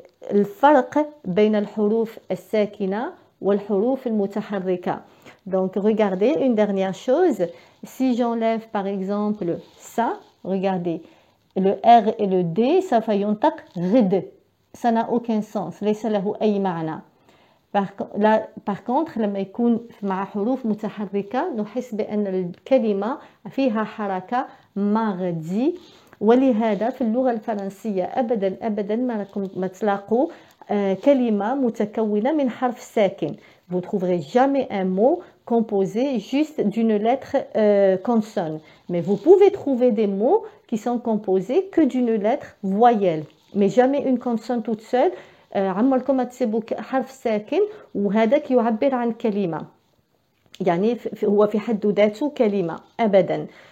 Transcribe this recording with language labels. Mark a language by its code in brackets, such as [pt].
[ar] الفرق بين الحروف الساكنة والحروف المتحركة. [fr] donc regardez une dernière chose. si j'enlève par exemple ça, regardez le R et le D [ar] سوف ينطق غد. [fr] ça n'a aucun sens. [ar] ليس له أي معنى. باغ كونطخ لما يكون مع حروف متحركة نحس بأن الكلمة فيها حركة ماغدي، ولهذا في اللغة الفرنسية أبدا أبدا ما تلاقوا كلمة متكونة من حرف ساكن. [fr] Vous trouverez jamais un mot composé juste d'une lettre consonne. Mais vous pouvez trouver des mots qui sont composés que d'une lettre voyelle, mais jamais une consonne toute seule. [ar] عمركم ما تسيبوا حرف ساكن وهذاك يعبر عن كلمة، يعني هو في حد ذاته كلمة أبدا.